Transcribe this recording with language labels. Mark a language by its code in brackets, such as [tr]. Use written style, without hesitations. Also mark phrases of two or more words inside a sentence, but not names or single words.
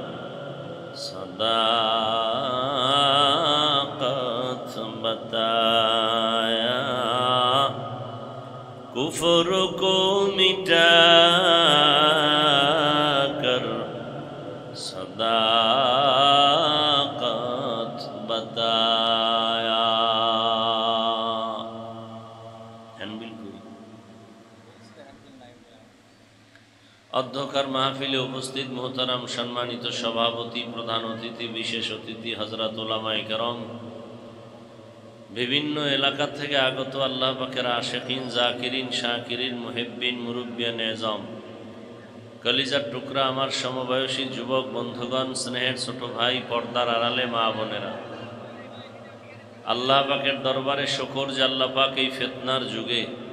[ur] صداقت بتایا، کفر کو مٹا کر صداقت بتایا. [bn] অধ্যক্ষার মাহফিলে উপস্থিত মোহতারাম সম্মানিত সভাপতি, প্রধান অতিথি, বিশেষ অতিথি, হযরত উলামায়ে কেরাম, বিভিন্ন এলাকা থেকে আগত আল্লাহ পাকের আশিকিন, জাকিরিন, শাকিরিন, মুহিব্বিন, মুরব্বিয়ান এজাম, কলিজার টুকরা আমার সমবয়সী যুবক বন্ধুগণ, স্নেহের ছোট ভাই, পর্দার আড়ালে মা বোনেরা, আল্লাহ পাকের দরবারে শুকর যে আল্লাহ পাক এই ফিতনার যুগে